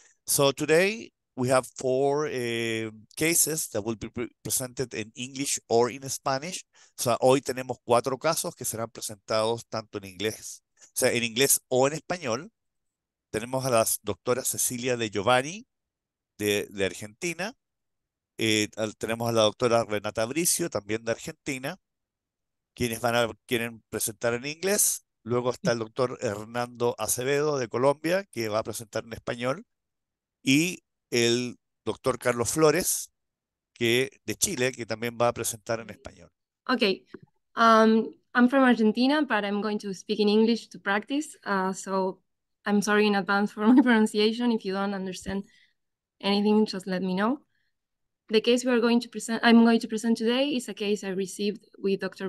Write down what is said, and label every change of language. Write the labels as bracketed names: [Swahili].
[English] So today we have four cases that will be presented in English or in Spanish. [Spanish] O sea, hoy tenemos cuatro casos que serán presentados tanto en inglés, o sea, en inglés o en español. Tenemos a la doctora Cecilia de Giovanni de Argentina. Tenemos a la doctora Renata Bricio, también de Argentina, quienes quieren presentar en inglés. Luego está el doctor Hernando Acevedo de Colombia, que va a presentar en español. Y el doctor Carlos Flores, de Chile, que también va a presentar en español. [English] Okay, I'm from Argentina, but I'm going to speak in English to practice. So I'm sorry in advance for my pronunciation. If you don't understand anything, just let me know. The case I'm going to present today is a case I received with Dr.